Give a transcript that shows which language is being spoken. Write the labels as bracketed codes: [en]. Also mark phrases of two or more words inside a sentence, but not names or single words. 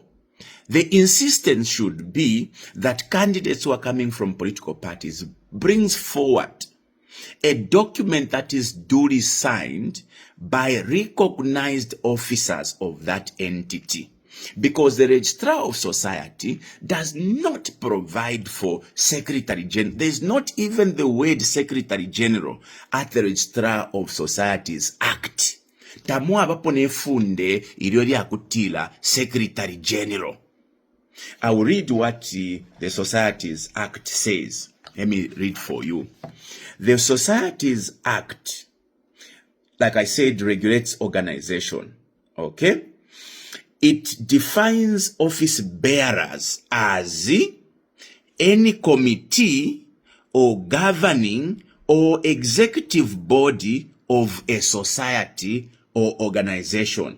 [en] The insistence should be that candidates who are coming from political parties brings forward a document that is duly signed by recognized officers of that entity. Because the Registrar of Society does not provide for Secretary General. There is not even the word Secretary General at the Registrar of Societies Act. [bem] Tamu abapo nefunde iliori akutila Secretary General. [en] I will read what the Societies Act says. Let me read for you. The Societies Act, like I said, regulates organization. Okay? It defines office bearers as any committee or governing or executive body of a society or organization.